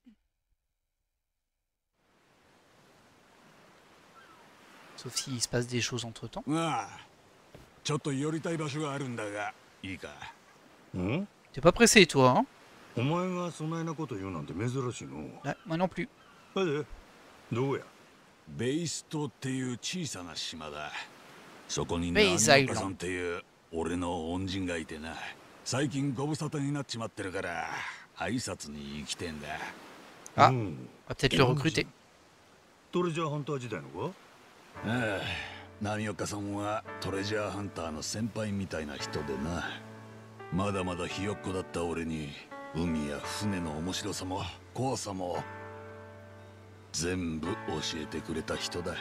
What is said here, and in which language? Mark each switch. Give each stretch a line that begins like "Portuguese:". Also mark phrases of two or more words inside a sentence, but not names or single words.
French: Sauf s'il se passe des choses entre temps. T'es pas pressé, toi, hein? Ouais, moi non plus.
Japanese: ベイストっていう小さな島だ。そこにベイザイロンさんっていう俺の恩人がいてな。最近ご無沙汰になっちまってるから挨拶に行きてんだ。
French: Ah, on va peut-être le recruter.
Japanese: トレジャーハンター時代のか？ああ、波岡さんはトレジャーハンターの先輩みたいな人でな。まだまだひよっこだった俺に海や船の面白さも怖さも全部教えてくれた人だ。